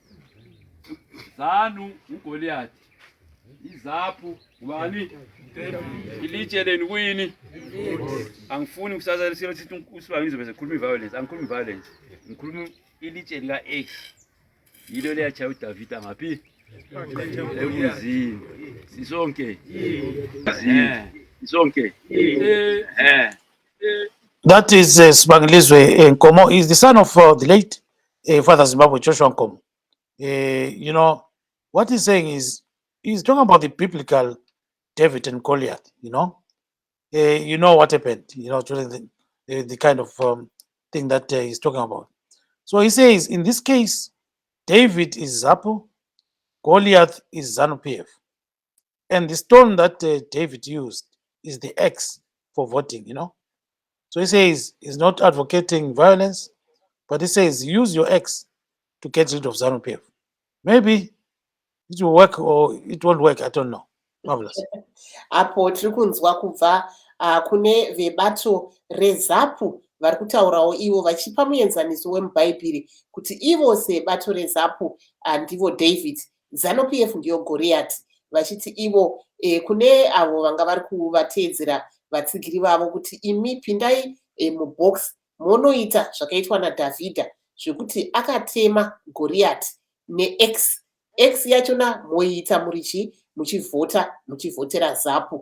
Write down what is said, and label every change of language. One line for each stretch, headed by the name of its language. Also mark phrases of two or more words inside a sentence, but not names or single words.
North Ndebele: Zanu uGoliathi izapho ubani ilitshe lenu kuyini angifuni ukusazela sithi usibangizo bese khuluma violence angikhulumi violence ngikhuluma ilitshe lika X yilo leyachaya uDavid ngaphi emzini sisonke sisonke
English: That is Sibangilizwe Nkomo. Is the son of the late Father Zimbabwe Joshua Nkomo. What he's saying is he's talking about the biblical David and Goliath. You know what happened. During the kind of thing that he's talking about. So he says in this case, David is Zapu, Goliath is Zanu PF, and the stone that David used is the X for voting. So he says he's not advocating violence, but he says use your X to get rid of Zanu PF. Maybe it will work or it won't work. I don't know. Marvelous.
Shona: Apo tiri kunzwa kubva kune vebato reZapu vari kutaurawo ivo vachipa muenzaniso wemubhaibheri kuti ivo sebato reZapu ndivo David, Zanu PF ndiyo Goliath, vachiti ivo kune avo vanga vari kuvateedzera vatsigiri vavo kuti imi pindai mubox monoita zvakaitwa naDhavhidha zvekuti akatema Goliath neX yachona moiita muchivhotera Zapu.